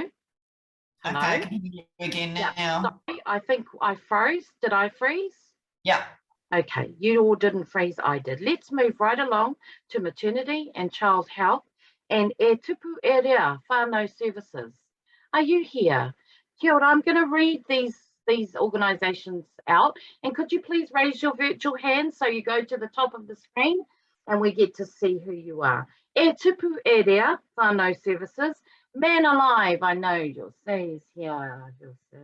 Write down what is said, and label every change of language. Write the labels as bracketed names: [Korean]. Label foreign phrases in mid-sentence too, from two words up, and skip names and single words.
[English] Hello? Okay, I can hear you again now. Yeah, sorry, I think I froze. Did I freeze? Yeah. Okay, you all didn't freeze, I did. Let's move right along to maternity and child health and Tipu Whanau Services. Are you here? [Māori] Kia ora, [English] I'm going to read these organisations out, and could you please raise your virtual hand so you go to the top of the screen and we get to see who you are. Tipu Whanau Services. Man Alive, I know you'll say is here, you'll say.